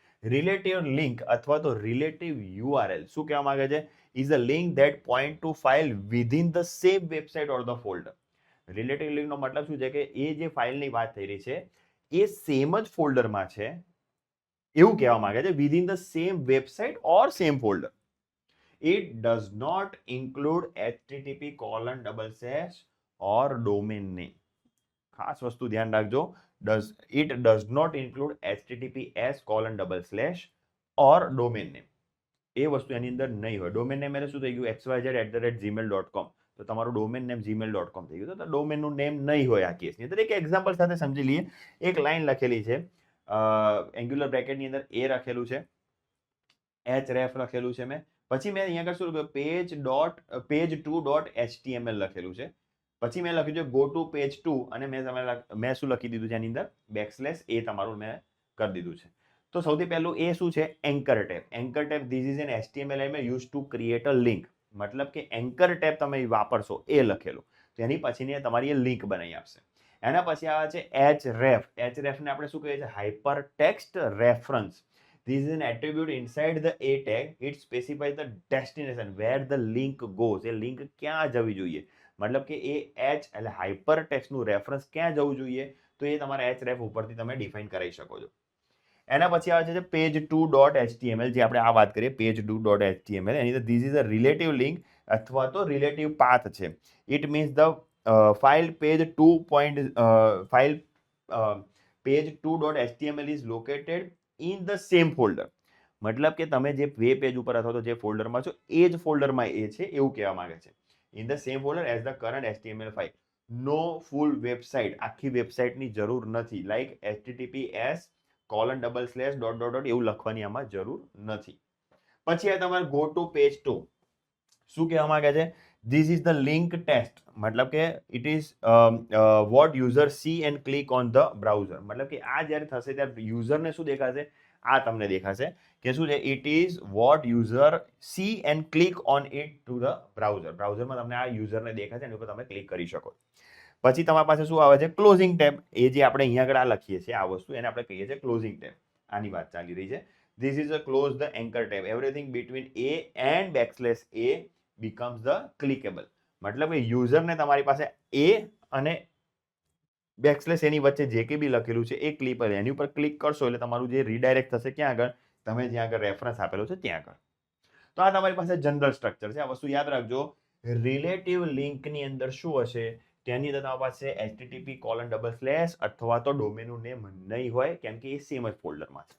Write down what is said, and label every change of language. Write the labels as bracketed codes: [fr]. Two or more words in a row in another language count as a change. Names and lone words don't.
[en] relative link [gu] અથવા તો [en] relative URL [gu] શું કહેવા માંગે છે, [en] is a link that point to file within the same website or the folder. [gu] રિલેટિવ લિંકનો મતલબ શું છે કે એ જે ફાઇલની વાત થઈ રહી છે એ સેમ જ ફોલ્ડરમાં છે એવું કહેવા માંગે છે, [en] within the same website or same folder. It does not include http:// or domain name. [gu] ખાસ વસ્તુ ધ્યાન રાખજો, [en] it does not include https:// or domain name. [gu] એ વસ્તુ એની અંદર નહીં હોય. [en] domain name [gu] એટલે શું થઈ ગયું, xyz@gmail.com, તો તમારું [en] domain name [gu] gmail.com થઈ ગયું, તો ડોમેનનું નેમ નહીં હોય આ કેસની અંદર. એક એક્ઝામ્પલ સાથે સમજી લઈએ. એક લાઈન લખેલી છે, એન્ગ્યુલર બ્રેકેટની અંદર એ લખેલું છે, href લખેલું છે મેં, પછી મેં અહીંયા આગળ શું લખ્યું, page2.html લખેલું છે, પછી મેં લખ્યું છે [en] go to page 2 [gu] અને મેં શું લખી દીધું છે એની અંદર / એ તમારું મેં કરી દીધું છે. તો સૌથી પહેલું એ શું છે, [en] anchor tab. anchor tab this is an HTML element used to create a link. [gu] મતલબ કે [en] anchor tab [gu] તમે વાપરશો એ લખેલું, તો એની પછીની તમારી એ લિંક બનાવી આપશે. એના પછી આવે છે href. href ને આપણે શું કહીએ છીએ, [en] hyper text reference. This is an attribute inside the a tag. It specifies the destination where the link goes. [gu] એ લિંક ક્યાં જવી જોઈએ, મતલબ કે એ એટલે હાઇપર ટેક્સ્ટનું રેફરન્સ ક્યાં જવું જોઈએ, તો એ તમારા href ઉપરથી તમે ડિફાઇન કરી શકો છો. એના પછી આવે છે page2.html, જે આપણે આ વાત કરીએ page2.html, એની અંદર [en] this is a relative link [gu] અથવા તો [en] relative path [gu] છે. [en] It means the file page2.html is located in the same folder. [gu] મતલબ કે તમે જે [en] web page [gu] ઉપર અથવા તો જે ફોલ્ડરમાં છો એ જ ફોલ્ડરમાં એ છે એવું કહેવા માંગે છે. [en] In the same folder as the current HTML file. No full website, [gu] આખી વેબસાઇટની જરૂર નથી, લાઈક https:// એવું લખવાની આમાં જરૂર નથી. પછી આ તમારે [en] go to page 2 [gu] શું કહેવા માંગે છે, [en] this is the link test. [gu] મતલબ કે [en] it is what user see and click on the browser. [gu] મતલબ કે આ જ્યારે થશે ત્યારે યુઝરને શું દેખાશે, આ તમને દેખાશે કે શું છે, [en] it is what user see and click on it to the browser. [gu] બ્રાઉઝરમાં તમને આ યુઝરને દેખાશે, એની ઉપર તમે ક્લિક કરી શકો. પછી તમારી પાસે શું આવે છે, [en] closing tab. [gu] એ જે આપણે અહીંયા આગળ આ લખીએ છીએ આ વસ્તુ, એને આપણે કહીએ છીએ [en] closing tab. [gu] આની વાત ચાલી રહી છે. [en] This is a close the anchor tab. Everything between a and / a becomes the clickable. [gu] મતલબ કે યુઝરને તમારી પાસે એ અને / એની વચ્ચે જે કે બી લખેલું છે એ ક્લિક કરે, એની ઉપર ક્લિક કરશો એટલે તમારું જે રીડાયરેક્ટ થશે ક્યાં આગળ, તમે જ્યાં આગળ રેફરન્સ આપેલો છે ત્યાં આગળ. તો આ તમારી પાસે [en] general structure [gu] છે. આ વસ્તુ યાદ રાખજો, રિલેટિવ લિંકની અંદર શું હશે, તેની અંદર તમારી પાસે http:// અથવા તો ડોમેનનું નેમ નહીં હોય, કેમ કે એ સેમ જ ફોલ્ડરમાં છે.